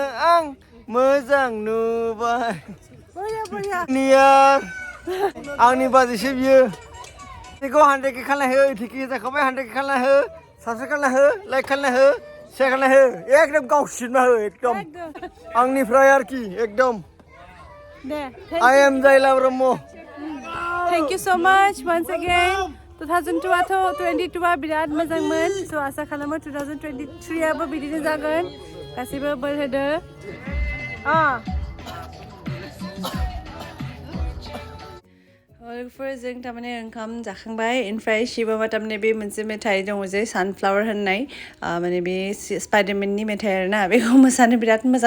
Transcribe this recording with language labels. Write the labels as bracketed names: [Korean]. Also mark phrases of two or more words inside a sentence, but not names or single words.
[Bodo] आं मोजां नुबाय नियार आंनि बाजैसो बियो बेखौ 100K खालामना हो 80K जाखाबाय 100K खालामना हो साबस्क्राइब खालामना हो लाइक खालामना हो शेयर खालामना हो एकदम गावसिनना हो एकदम आंनिफ्राय आरोखि एकदम [English] I am Jaila Brahmo Thank you so much once again [Bodo] 2022 बिराद मोजांमोन स' आसा खालामो 2023आबो बिदिनो जागोन गासिबो बोर होदो लोगोफोर जों थारमाने ओंखाम जाखांबाय ओमफ्राय शिबमा थारमाने बे मोनसे मेथाइ दङ जे सानफ्लावार होननाय माने बे स्पाइडारमेननि मेथाइ आरोना बेखौ मोसानो बिराद मोजां